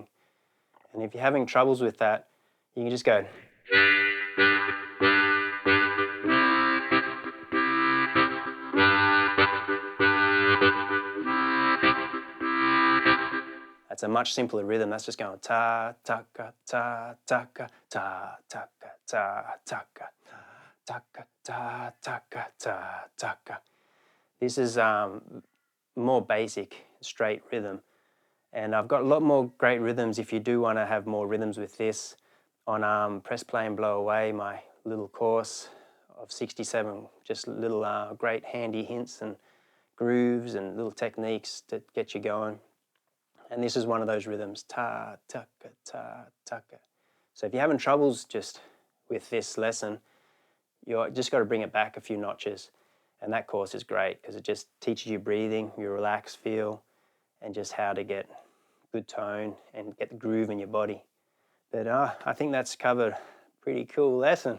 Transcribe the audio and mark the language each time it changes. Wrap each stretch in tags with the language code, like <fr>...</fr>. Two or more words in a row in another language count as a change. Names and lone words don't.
<en>And if you're having troubles with that, you can just go. That's a much simpler rhythm. That's just going ta, taka, ta, taka, ta, taka, ta, taka, taka, ta, taka, ta, taka. This is more basic, straight rhythm. And I've got a lot more great rhythms if you do want to have more rhythms with this on Press Play and Blow Away, my little course of 67, just little great handy hints and grooves and little techniques to get you going. And this is one of those rhythms, ta, taka, ta, taka. So if you're having troubles just with this lesson, you've just got to bring it back a few notches. And that course is great, because it just teaches you breathing, your relaxed feel, and just how to get good tone and get the groove in your body. But I think that's covered a pretty cool lesson.</en>